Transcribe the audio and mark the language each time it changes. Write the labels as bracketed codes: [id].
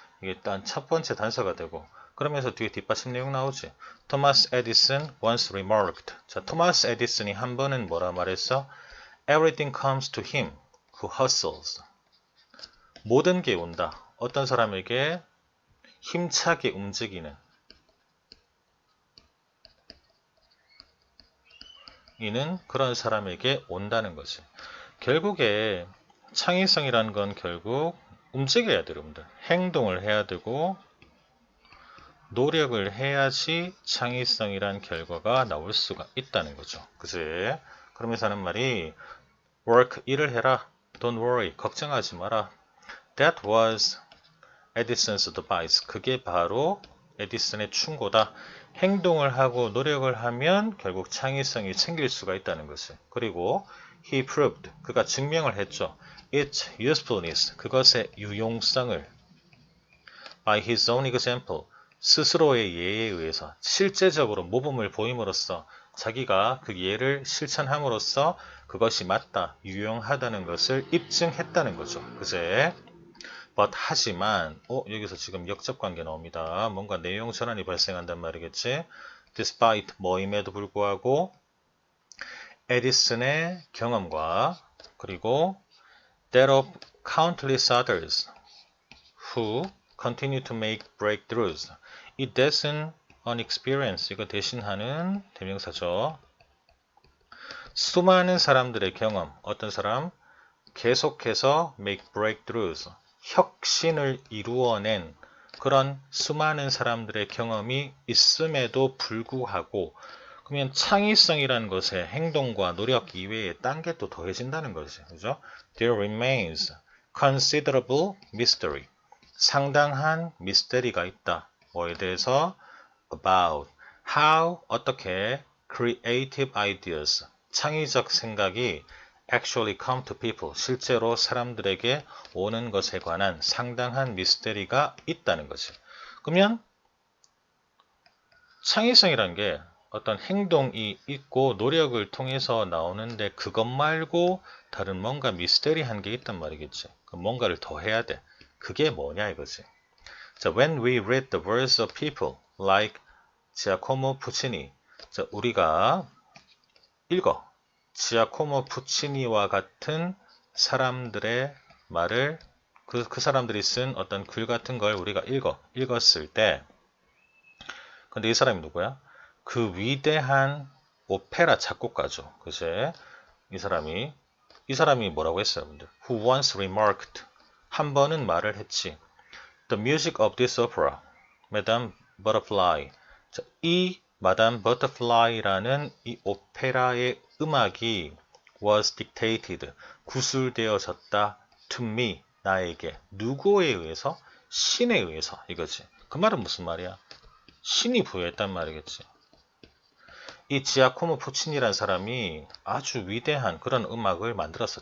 [ko] 이게 일단 첫 번째 단서가 되고, 그러면서 뒤에 뒷받침 내용 나오지. 토마스 에디슨 [en] once remarked. [ko] 자, 토마스 에디슨이 한 번은 뭐라 말했어? [en] Everything comes to him who hustles. [ko] 모든 게 온다. 어떤 사람에게 힘차게 움직이는 이는 그런 사람에게 온다는 거지. 결국에 창의성이라는 건 결국 움직여야 돼요, 여러분들. 행동을 해야 되고 노력을 해야지 창의성이란 결과가 나올 수가 있다는 거죠. 그지? 그러면서 하는 말이 work, 일을 해라. [en] Don't worry, [ko] 걱정하지 마라. [en] That was Edison's advice. [ko] 그게 바로 에디슨의 충고다. 행동을 하고 노력을 하면 결국 창의성이 생길 수가 있다는 것을. 그리고 [en] he proved, [ko] 그가 증명을 했죠. [en] its usefulness, [ko] 그것의 유용성을 [en] by his own example, [ko] 스스로의 예에 의해서 실제적으로 모범을 보임으로써 자기가 그 예를 실천함으로써 그것이 맞다, 유용하다는 것을 입증했다는 거죠. 그제? but 하지만 여기서 지금 역접관계 나옵니다. 뭔가 내용 전환이 발생한단 말이겠지. [en] despite [ko] 뭐임에도 불구하고 에디슨의 경험과 그리고 [en] that of countless others who continue to make breakthroughs. [ko] 이 that은 an experience, 이거 대신하는 대명사죠. 수많은 사람들의 경험, 어떤 사람? 계속해서 make breakthroughs, 혁신을 이루어낸 그런 수많은 사람들의 경험이 있음에도 불구하고, 그러면 창의성이라는 것에 행동과 노력 이외에 딴 게 또 더해진다는 거지. 그죠? [en] There remains considerable mystery. [ko] 상당한 미스테리가 있다. 뭐에 대해서? [en] About how, [ko] 어떻게 [en] creative ideas, [ko] 창의적 생각이 [en] actually come to people, [ko] 실제로 사람들에게 오는 것에 관한 상당한 미스테리가 있다는 거지. 그러면 창의성이란 게 어떤 행동이 있고 노력을 통해서 나오는데 그것 말고 다른 뭔가 미스테리한 게 있단 말이겠지. 그럼 뭔가를 더 해야 돼. 그게 뭐냐 이거지. [en] 자, when we read the words of people like 지아코모 푸치니, 자, [ko] 우리가 읽어. 지아코모 푸치니와 같은 사람들의 말을 그 사람들이 쓴 어떤 글 같은 걸 우리가 읽었을 때, 근데 이 사람이 누구야? 그 위대한 오페라 작곡가죠. 그제? 이 사람이 뭐라고 했어요, 여러분들? [en] Who once remarked, [ko] 한 번은 말을 했지. [en] The music of this opera, Madame Butterfly. [ko] 자, 이 Madame Butterfly라는 이 오페라의 음악이 [en] was dictated, [ko] 구술되어졌다 [en] to me, [ko] 나에게. 누구에 의해서? 신에 의해서. 이거지. 그 말은 무슨 말이야? 신이 부여했단 말이겠지. 이 지아코모 푸치니라는 사람이 아주 위대한 그런 음악을 만들었어.